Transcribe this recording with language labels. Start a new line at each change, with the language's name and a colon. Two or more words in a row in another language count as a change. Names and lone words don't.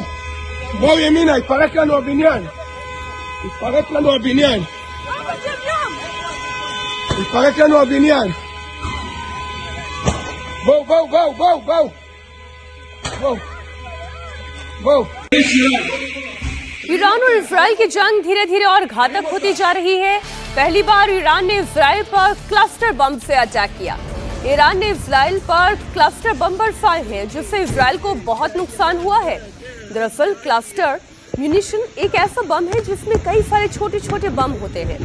Hebrew: בואו ימינה, התפרק לנו הבניין. התפרק לנו הבניין. התפרק לנו הבניין. בואו, בואו, בואו, בואו, בואו. בואו. בואו.
Hindi: ईरान और इजराइल की जंग धीरे धीरे और घातक होती जा रही है। पहली बार ईरान ने इजराइल पर क्लस्टर बम से अटैक किया। ईरान ने इजराइल पर क्लस्टर बम बरसाए हैं, जिससे इजराइल को बहुत नुकसान हुआ है। दरअसल
English: cluster munition
Hindi: एक ऐसा बम है जिसमें कई सारे छोटे छोटे बम होते हैं।